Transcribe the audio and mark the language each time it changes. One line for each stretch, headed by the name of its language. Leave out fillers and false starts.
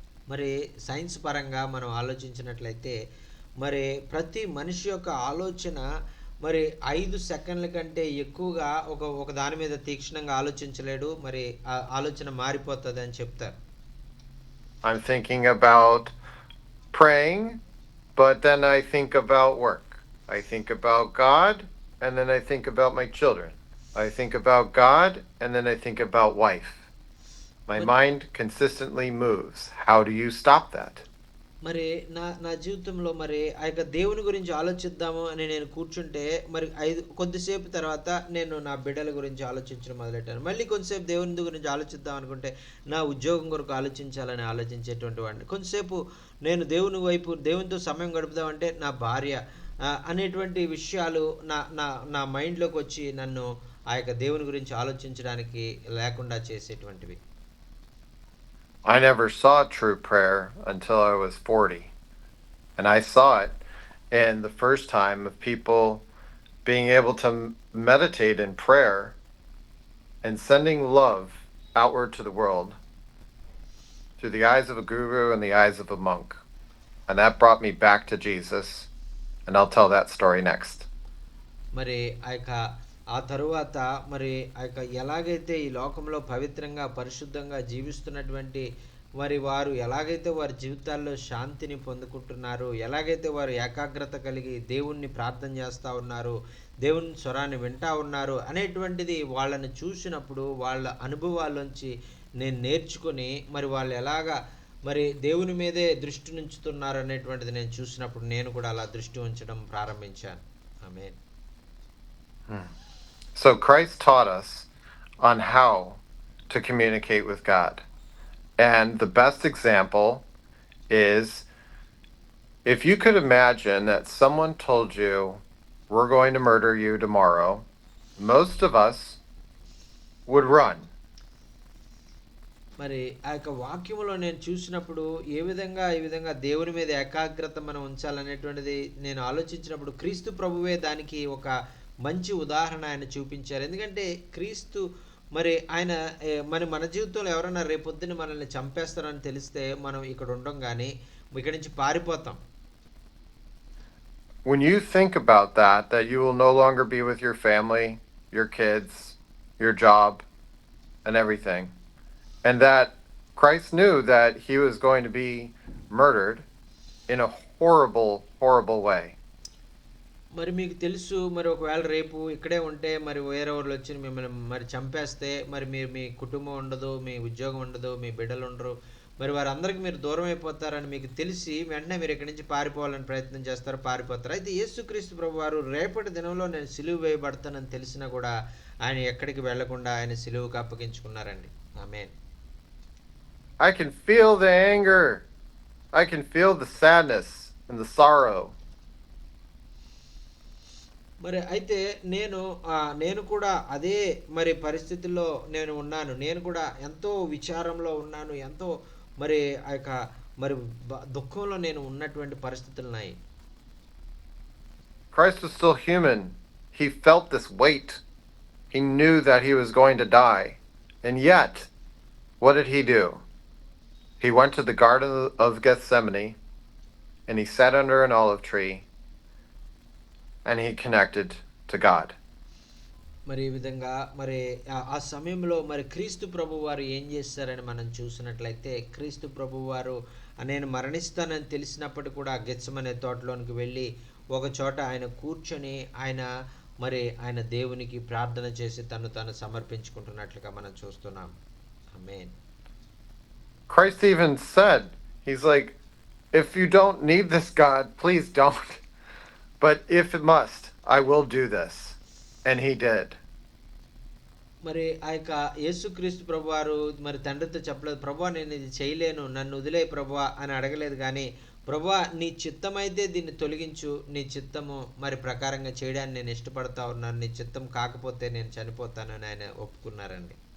Telugu: మరి సైన్స్ పరంగా మనం ఆలోచించినట్లయితే మరి ప్రతి మనిషి యొక్క ఆలోచన మరి 5 సెకండ్ల కంటే ఎక్కువగా ఒక దాని మీద తీక్షణంగా ఆలోచించలేడు. మరి ఆ ఆలోచన మారిపోతుంది అని చెప్తారు.
English: I'm thinking about praying, but then I think about work. I think about God, and then I think about my children. I think about God, and then I think about wife. My mind consistently moves. How do you stop that?
Telugu: మరి నా జీవితంలో మరి ఆ యొక్క దేవుని గురించి ఆలోచిద్దాము అని నేను కూర్చుంటే మరి కొద్దిసేపు తర్వాత నేను నా బిడ్డల గురించి ఆలోచించడం మొదలెట్టాను. మళ్ళీ కొంతసేపు దేవుని గురించి ఆలోచిద్దాం అనుకుంటే నా ఉద్యోగం కొరకు ఆలోచించాలని ఆలోచించేటువంటి వాడిని. కొంతసేపు నేను దేవుని వైపు దేవునితో సమయం గడుపుదామంటే నా భార్య అనేటువంటి విషయాలు నా మైండ్లోకి వచ్చి నన్ను ఆ యొక్క దేవుని గురించి ఆలోచించడానికి లేకుండా చేసేటువంటివి.
English: I never saw true prayer until I was 40. And I saw it in the first time of people being able to meditate in prayer and sending love outward to the world through the eyes of a guru and the eyes of a monk. And that brought me back to Jesus. And I'll tell that story next.
Telugu: మరి ఆ తరువాత మరి ఆ యొక్క ఎలాగైతే ఈ లోకంలో పవిత్రంగా పరిశుద్ధంగా జీవిస్తున్నటువంటి మరి వారు ఎలాగైతే వారి జీవితాల్లో శాంతిని పొందుకుంటున్నారు, ఎలాగైతే వారు ఏకాగ్రత కలిగి దేవుణ్ణి ప్రార్థన చేస్తూ ఉన్నారు, దేవుని స్వరాన్ని వింటా ఉన్నారు అనేటువంటిది వాళ్ళని చూసినప్పుడు వాళ్ళ అనుభవాల్లోంచి నేను నేర్చుకొని మరి వాళ్ళు ఎలాగా మరి దేవుని మీదే దృష్టి ఉంచుతున్నారు అనేటువంటిది నేను చూసినప్పుడు నేను కూడా అలా దృష్టి ఉంచడం ప్రారంభించాను. ఆమేన్.
English: So Christ taught us on how to communicate with God. And the best example is if you could imagine that someone told you, we're going to murder you tomorrow, most of us would run.
Telugu: మరి ఆ యొక్క వాక్యములో నేను చూసినప్పుడు ఈ విధంగా దేవుని మీద ఏకాగ్రత మనం ఉంచాలనేటువంటిది నేను ఆలోచించినప్పుడు క్రీస్తు ప్రభువే దానికి ఒక మంచి ఉదాహరణ ఆయన చూపించారు. ఎందుకంటే క్రీస్తు మరి ఆయన మరి మన జీవితంలో ఎవరైనా రేపొద్దున మనల్ని చంపేస్తారని తెలిస్తే మనం ఇక్కడ ఉండం కానీ ఇక్కడి నుంచి పారిపోతాం.
English: When you think about that you will no longer be with your family, your kids, your job, and everything, and that Christ knew that he was going to be murdered in a horrible, horrible way.
Telugu: మరి మీకు తెలుసు మరి ఒకవేళ రేపు ఇక్కడే ఉంటే మరి వేరే వాళ్ళు వచ్చి మిమ్మల్ని మరి చంపేస్తే మరి మీరు మీ కుటుంబం ఉండదు, మీ ఉద్యోగం ఉండదు, మీ బిడ్డలు ఉండరు, మరి వారందరికీ మీరు దూరం అయిపోతారని మీకు తెలిసి వెంటనే మీరు ఇక్కడి నుంచి పారిపోవాలని ప్రయత్నం చేస్తారు, పారిపోతారు. అయితే యేసుక్రీస్తు ప్రభు వారు రేపటి దినంలో నేను సిలువ వేయబడతానని తెలిసినా కూడా ఆయన ఎక్కడికి వెళ్లకుండా ఆయన సిలువకు అప్పగించుకున్నారండి. ఆమేన్.
English: I can feel the anger. I can feel the sadness and the sorrow.
Telugu: మరి అయితే నేను కూడా అదే మరి పరిస్థితుల్లో నేను ఉన్నాను. నేను కూడా ఎంతో విచారంలో ఉన్నాను. ఎంతో మరి ఆ యొక్క మరి దుఃఖంలో నేను ఉన్నటువంటి పరిస్థితులున్నాయి.
English: Christ was still human. He felt this weight. He knew that he was going to die. And yet, what did he do? He went to the Garden of Gethsemane and he sat under an olive tree and he connected to God.
Telugu: మరి ఈ విధంగా మరి ఆ సమయంలో మరి క్రీస్తు ప్రభు వారు ఏం చేస్తారని మనం చూసినట్లయితే క్రీస్తు ప్రభు వారు నేను మరణిస్తానని తెలిసినప్పటికీ కూడా గెత్సెమనే తోటలోనికి వెళ్ళి ఒక చోట ఆయన కూర్చొని ఆయన దేవునికి ప్రార్థన చేసి తను సమర్పించుకుంటున్నట్లుగా మనం చూస్తున్నాం. ఆమేన్.
English: Christ even said, he's like, if you don't need this God, please don't. But if it must, I will do this. And he did.
Telugu: మరి ఆ యొక్క యేసుక్రీస్తు ప్రభువారు మరి తండ్రితో చెప్పలేదు, ప్రభువా నేను ఇది చేయలేను, నన్ను వదిలే ప్రభువా అని అడగలేదు. కానీ ప్రభువా నీ చిత్తమైతే దీన్ని తొలగించు, నీ చిత్తము మరి ప్రకారంగా చేయడానికి నేను ఇష్టపడతా ఉన్నాను, నీ చిత్తం కాకపోతే నేను చనిపోతాను అని ఆయన ఒప్పుకున్నారండి.